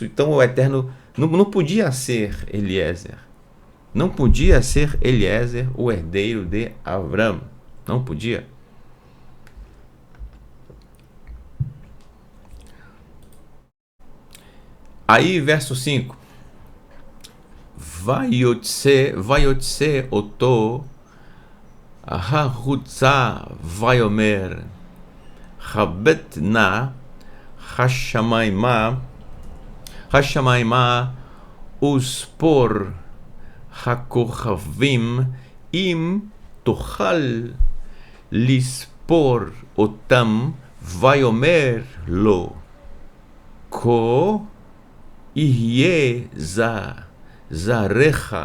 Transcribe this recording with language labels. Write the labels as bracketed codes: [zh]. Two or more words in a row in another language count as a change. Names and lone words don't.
[pt] Então o Eterno não podia ser Eliezer. Não podia ser Eliezer o herdeiro de Avram. Não podia. Aí, verso 5. [he] ויוצא אתו החוצה ויאמר הבט נא השמימה וספר הכוכבים אם תוכל לספר אתם ויאמר לו כה יהיה זרעך.